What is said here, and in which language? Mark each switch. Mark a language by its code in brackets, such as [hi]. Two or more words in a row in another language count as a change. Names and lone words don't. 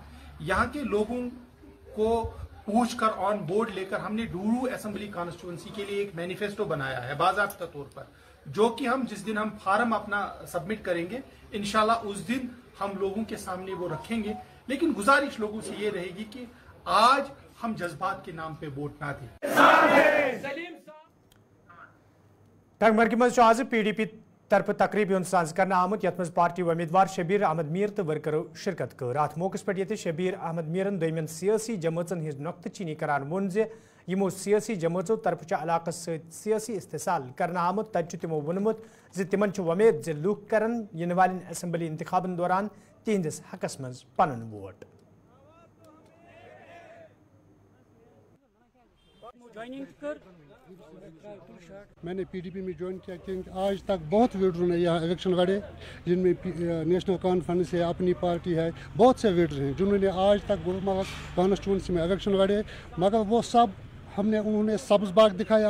[ur] یہاں کے لوگوں کو پوچھ کر [en] on board [ur] لے کر ہم نے ڈورو [en] assembly constituency [ur] کے لیے ایک مینیفیسٹو بنایا ہے باضابطہ طور پر، جو کہ ہم جس دن ہم فارم اپنا سبمٹ کریں گے انشاءاللہ اس دن ہم لوگوں کے سامنے وہ رکھیں گے. لیکن گزارش لوگوں سے یہ رہے گی کہ آج ہم جذبات کے نام پہ ووٹ نہ دیں. [ks] ٹنگ مرگی مز آز PDP طرف تقریب ساز کرنا آمت یت مز پارٹی امیدوار شبیر احمد میر تو ورکرو شرکت کر. ات موقع پہ یہ شبیر احمد میرن دویمین سیاسی جماعتن ہز نقطہ چینی کران وون زِ یمو سیاسی جماعتوں طرف علاقہ سیاسی استحصال کرنا آمت. تت تمو وونمت زِ تمن ومید زِ لوک کرن ین والن اسمبلی انتخابن دوران تہندس حقس مز پنن ووٹ. [ur] میں نے PDP میں جوائن کیا کیونکہ آج تک بہت لیڈروں نے یہاں الیکشن لڑے، جن میں نیشنل کانفرنس ہے، اپنی پارٹی ہے، بہت سے لیڈر ہیں جنہوں نے آج تک گلمرگ کانسٹیچوئنسی میں الیکشن لڑے، مگر وہ سب انہوں نے سبز باغ دکھایا.